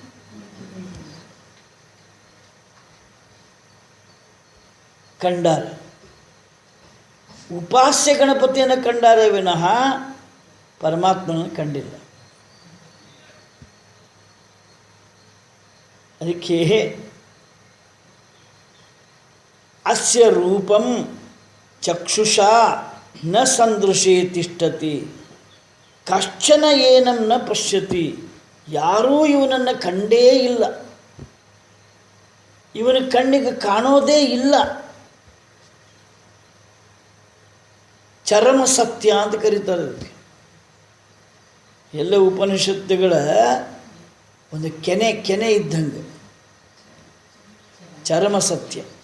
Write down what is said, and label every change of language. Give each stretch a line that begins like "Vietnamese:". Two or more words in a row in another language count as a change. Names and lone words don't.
Kannada: ಕಂಡಾರ. ಉಪಾಸ್ಯ ಗಣಪತಿಯನ್ನು ಕಂಡಾರೆ ವಿನಃ ಪರಮಾತ್ಮನ ಕಂಡಿಲ್ಲ.
Sanskrit: ಅದಕ್ಕೆ ಅಸ್ಯ ರೂಪಂ ಚಕ್ಷುಷಾ ನ ಸಂದೃಶೇ ತಿಷ್ಠತಿ ಕಶ್ಚನ ಏನಂ ನ ಪಶ್ಯತಿ.
Kannada: ಯಾರೂ ಇವನನ್ನು ಕಂಡೇ ಇಲ್ಲ, ಇವನ ಕಣ್ಣಿಗೆ ಕಾಣೋದೇ ಇಲ್ಲ. ಚರಮ ಸತ್ಯ ಅಂತ ಕರೀತಾರೆ ಅದಕ್ಕೆ. ಎಲ್ಲ ಉಪನಿಷತ್ತುಗಳ ಒಂದು ಕೆನೆ ಇದ್ದಂಗೆ ಚರಮ ಸತ್ಯ.